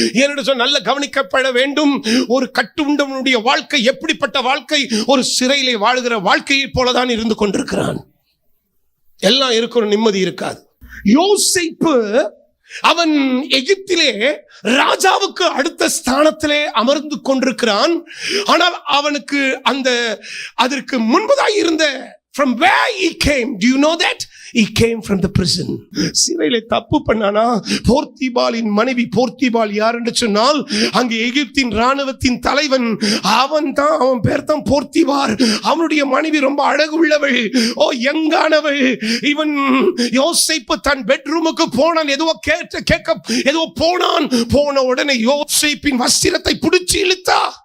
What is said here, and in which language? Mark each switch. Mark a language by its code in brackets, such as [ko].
[ta] ஏன்னு சொன்னா நல்ல கவனிக்கப்பட வேண்டும். ஒரு கட்டுண்டவனுடைய வாழ்க்கை எப்படிப்பட்ட வாழ்க்கை? ஒரு சிறையிலே வாழ்கிற வாழ்க்கையை போலதான் இருந்து கொண்டிருக்கிறான். எல்லாம் இருக்கிற நிம்மதி இருக்காது. யோசேப்பு அவன் எகிப்திலே ராஜாவுக்கு அடுத்த ஸ்தானத்திலே அமர்ந்து கொண்டிருக்கிறான். ஆனால் அவனுக்கு அதற்கு முன்பதாக இருந்த [en] from where he came, do you know that? He came from the prison. [ta] சிறையிலே தப்பு பண்ணானா? போர்த்திபாலின் மனைவி. போர்த்திபால் யார் என்று சொன்னால் அங்கே எகிப்தின் ராணுவத்தின் தலைவன். அவன் பேர் தான் போர்த்திபார். அவனுடைய மனைவி ரொம்ப அழகு உள்ளவள், யங்கானவள். இவன் யோசேப்பு தன் பெட்ரூமுக்கு போனான், ஏதோ போன உடனே யோசேப்பின் வஸ்திரத்தை பிடிச்சு இழுத்தா.